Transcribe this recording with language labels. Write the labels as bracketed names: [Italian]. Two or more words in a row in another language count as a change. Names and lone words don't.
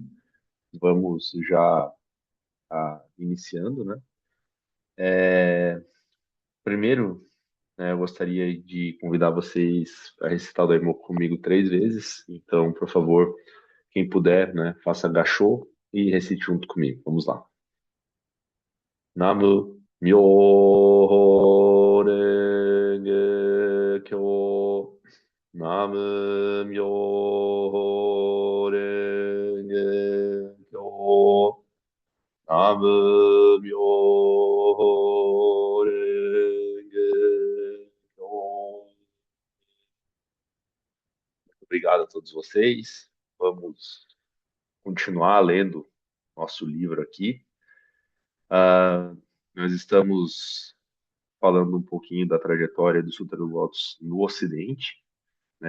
[Portuguese] Vamos já iniciando, né? Primeiro, né, eu gostaria de convidar vocês a recitar o Daimoku comigo 3 vezes. Então, por favor, quem puder, né, faça gachô e recite junto comigo. Vamos lá. [Japanese] 南無妙法蓮華経. 南無妙法蓮華経. 南無妙法蓮華経. [Portuguese] Obrigado a todos vocês. Vamos continuar lendo nosso livro aqui. Ah, nós estamos falando um pouquinho da trajetória do Sutra do Lótus no Ocidente, né?